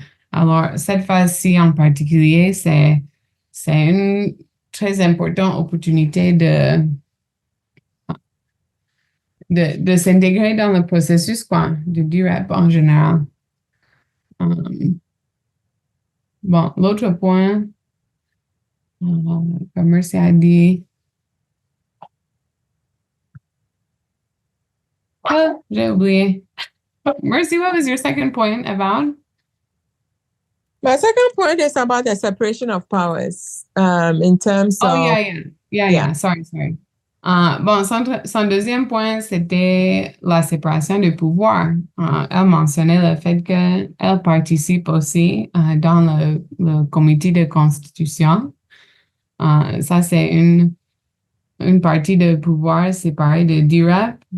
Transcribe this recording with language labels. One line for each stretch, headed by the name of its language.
French: Alors, cette phase-ci en particulier, c'est une très importante opportunité de s'intégrer dans le processus de DREP en général. Bon, l'autre point, comme Mercy a dit, j'ai oublié.
English: Mercy, what was your second point about? My second point is about the separation of powers in terms of... Sorry.
French: Bon, son deuxième point, c'était la séparation des pouvoirs. Elle mentionnait le fait qu'elle participe aussi dans le comité de constitution. Ça, c'est une partie de pouvoir séparée de DREP.